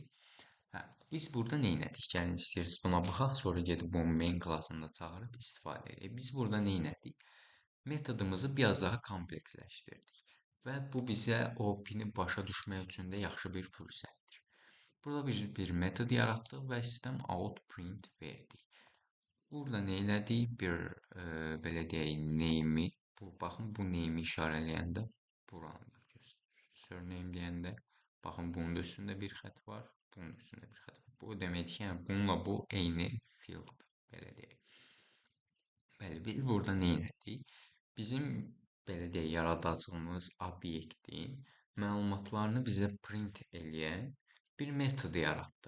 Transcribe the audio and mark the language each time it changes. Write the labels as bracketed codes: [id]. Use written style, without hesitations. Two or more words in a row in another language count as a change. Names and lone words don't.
[az] Biz burada nə etdik? Gəlin istəyirsiniz buna baxaq, sonra gedib bunu main klassında çağırıb istifadə edək. Biz burada nə etdik? Metodumuzu biraz daha kompleksləşdirdik və bu bizə OP-ni başa düşmək üçün də yaxşı bir fürsətdir. Burada bir metod yaratdıq və [en] system out print [az] verdik. Burada nə elədik? Bir belə deyək name-i, baxın bu name-i işarələyəndə buranı da göstərir. Surname deyəndə baxın bunun da üstündə bir xətt var, bunun üstündə bir xətt var. Bu demək ki, yəni bununla bu eyni field, belə deyək. Bəli, biz burada nə etdik? Bizim belə deyək, yaradacağımız obyektin məlumatlarını bizə print eləyən bir metod yaratdıq.